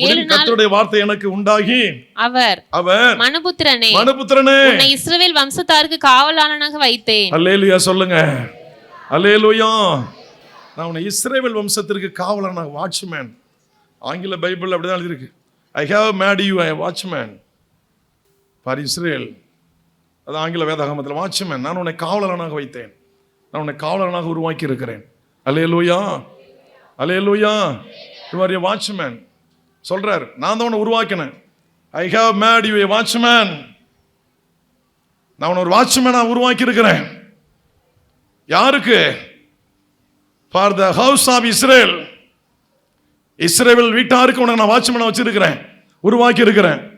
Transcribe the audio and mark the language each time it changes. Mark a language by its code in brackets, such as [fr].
[ta] கர்த்தருடைய வார்த்தை எனக்கு உண்டாகி அவர் மனுபுத்திரனே உன்னை இஸ்ரவேல் வம்சத்தாருக்கு காவலாளனாக வைத்தேன். அல்லேலூயா சொல்லுங்க, அல்லேலூயா. நான் உன்னை இஸ்ரவேல் வம்சத்திற்கு காவலாளனாக, வாட்ச்மேன். ஆங்கில பைபிள் அப்படிதான் எழுதியிருக்கு. [en] I have made you a watchman for Israel. [ta] அது ஆங்கில வேதாகமத்தில் வாட்ச்மேன். நான் உன்னை காவலனாக வைத்தேன், நான் உன்னை காவலனாக உருவாக்கி இருக்கிறேன். அல்லேலூயா, அல்லேலூயா. [en] You are a watchman [ta] சொல்றார். நான் தான் உன்னை உருவாக்கினேன். [en] I have made you a watchman. [ta] நான் உன்னை ஒரு வாட்ச்மேனா உருவாக்கி இருக்கிறேன். யாருக்கு? [en] For the house of Israel. [ta] இஸ்ரவேல் வீட்டாருக்கு உனக்கு நான் வாட்ச்மேனா வச்சிருக்கிறேன், உருவாக்கி இருக்கிறேன்.